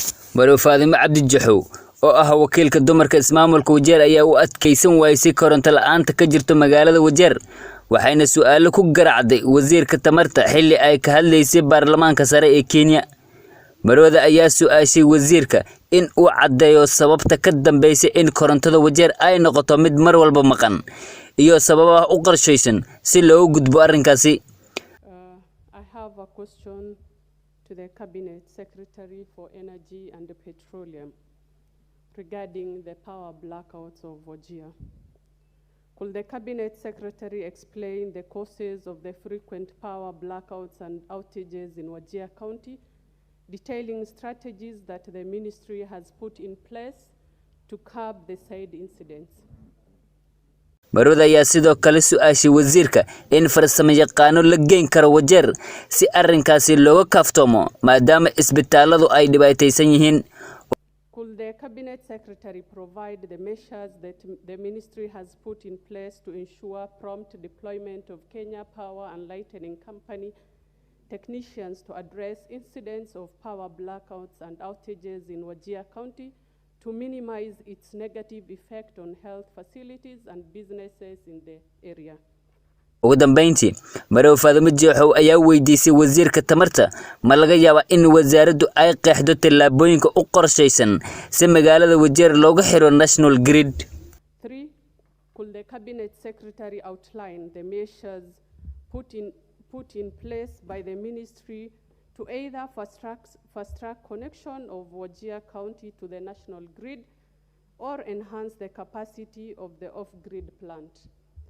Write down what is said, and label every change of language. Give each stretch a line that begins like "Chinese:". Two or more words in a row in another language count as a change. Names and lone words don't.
Somali: marwo faadumo Abdi jexow oo ah wakiilka dumarka ismaamulka wajeer ayaa u adkeysan waayay koronto la'aanta ka jirto magaalada wajeer waxayna su'aalo ku garacday wasiirka tamarta xilli ay ka hadlaysay baarlamaanka sare ee Kenya. marwada ayaa su'aashay wasiirka in uu cadeeyo sababta ka dambeysay in korontada wajeer ay noqoto mid mar walba maqan iyo sababaha u qorshaysan si loo gudbo arrinkaasi.
English: I have a question to the Cabinet Secretary for Energy and Petroleum regarding the power blackouts of Wajeer. Could the Cabinet Secretary explain the causes of the frequent power blackouts and outages in Wajeer County, detailing strategies that the Ministry has put in place to curb the said incidents?
Somali: marwada ayaa sidoo kale su'aashay wasiirka in farsamo yaqaano la geyn karo wajeer si arrinkaasi looga kaaftoomo maadaama isbitaaladu ay dhibaataysan yihiin.
English: Could the Cabinet Secretary provide the measures that the Ministry has put in place to ensure prompt deployment of Kenya Power and Lighting Company technicians to address incidents of power blackouts and outages in Wajeer County to minimize its negative effect on health facilities and businesses in the area?
Somali: ugu dambeyntii marwo faadumo jexow ayaa weydiisay wasiirka tamarta ma laga yaabaa in wasaaraddu ay qeexdo tallaabooyinka u qorshaysan si magaalada wajeer looga xiro
English: national grid. 3. Could the Cabinet Secretary outline the measures put in place by the Ministry to either fast-track connection of Wajeer County to the national grid or enhance the capacity of the off-grid plant?